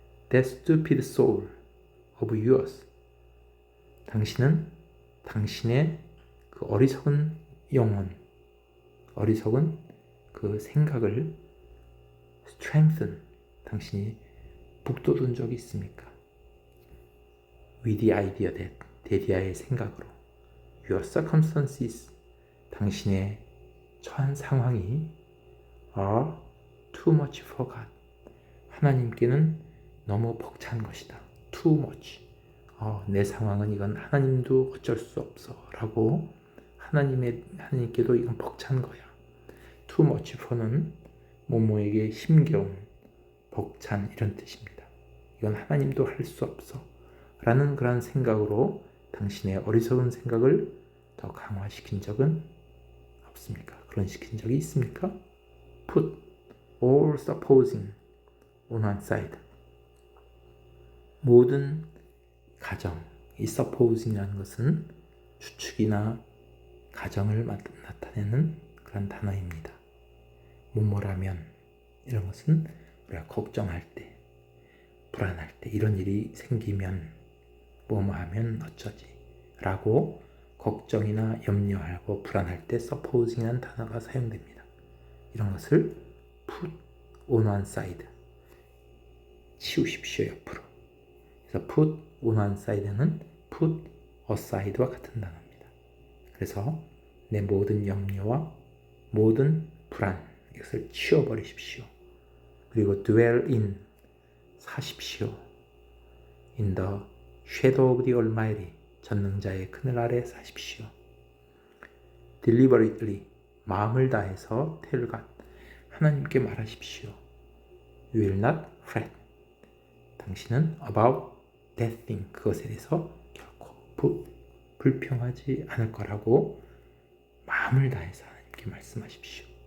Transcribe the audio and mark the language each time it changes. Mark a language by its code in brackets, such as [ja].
[en] That stupid soul of yours, [ko] 당신은 당신의 그 어리석은 영혼, 어리석은 그 생각을 strengthen, 당신이 북돋운 적이 있습니까? [en] With the idea that, [ko] 데디아의 생각으로 [en] your circumstances, [ko] 당신의 처한 상황이 [en] are too much for God, [ko] 하나님께는 너무 벅찬 것이다. too much, 내 상황은 이건 하나님도 어쩔 수 없어 라고 하나님께도 이건 벅찬 거야. too much for는 모모에게 힘겨운, 벅찬 이런 뜻입니다. 이건 하나님도 할 수 없어 라는 그런 생각으로 당신의 어리석은 생각을 더 강화시킨 적은 없습니까? 그런 시킨 적이 있습니까? [en] Put all supposing on one side, [ko] 모든 가정, 이 supposing이라는 것은 추측이나 가정을 나타내는 그런 단어입니다. 뭐뭐라면 이런 것은 우리가 걱정할 때, 불안할 때, 이런 일이 생기면 뭐뭐하면 어쩌지 라고 걱정이나 염려하고 불안할 때 supposing이라는 단어가 사용됩니다. 이런 것을 put on one side, 치우십시오 옆으로. 그래서 put on one side는 put aside와 같은 단어입니다. 그래서 내 모든 염려와 모든 불안, 이것을 치워버리십시오. 그리고 dwell in, 사십시오. [en] in the shadow of the Almighty, [ko] 전능자의 그늘 아래 사십시오. deliberately, 마음을 다해서 [en] tell God, [ko] 하나님께 말하십시오. [en] You will not fret. [ko] 당신은 [en] about that thing, [ko] 그것에 대해서 결코 불평하지 않을 거라고 마음을 다해서 하나님께 말씀하십시오.